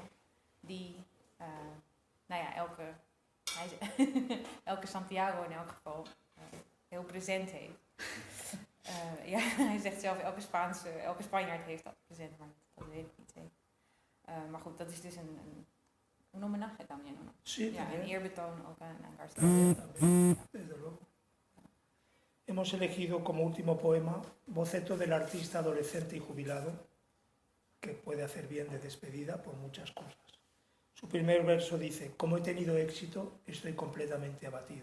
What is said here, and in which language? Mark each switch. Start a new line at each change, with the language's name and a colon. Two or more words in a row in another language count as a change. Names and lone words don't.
Dutch: Die, elke Santiago in elk geval heel present heeft. Hij zegt zelf, elke Spanjaard heeft dat present, maar dat weet ik niet zeker. Maar goed, dat is dus een
Spanish: homenaje también, ¿no? Sí,
Dutch: Ja,
Spanish: también.
Dutch: een eerbetoon ook aan Garcilaso.
Spanish: También, desde luego. Hemos elegido como último poema Boceto del artista adolescente y jubilado, que puede hacer bien de despedida por muchas cosas. Su primer verso dice: como he tenido éxito, estoy completamente abatido.